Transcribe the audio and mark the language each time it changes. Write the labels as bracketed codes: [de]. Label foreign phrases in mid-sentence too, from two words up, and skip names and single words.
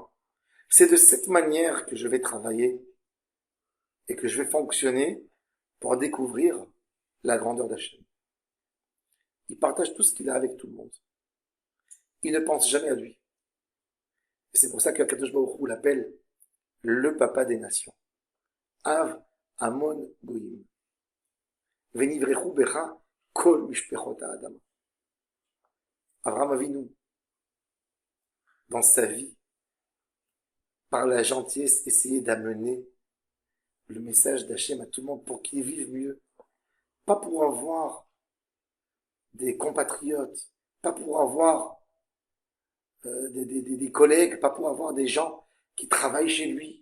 [fr] C'est de cette manière que je vais travailler et que je vais fonctionner pour découvrir la grandeur d'Hachem. Il partage tout ce qu'il a avec tout le monde. Il ne pense jamais à lui. Et c'est pour ça qu' [he] הקדוש ברוך הוא [fr] l'appelle le papa des nations. [he] אב המון גויים. ונברכו בך כל משפחות האדם. [fr] Avraham Avinu, dans sa vie, par la gentillesse, essayait d'amener le message d'Hachem à tout le monde pour qu'ils vivent mieux. Pas pour avoir des compatriotes, pas pour avoir des collègues, pas pour avoir des gens qui travaillent chez lui.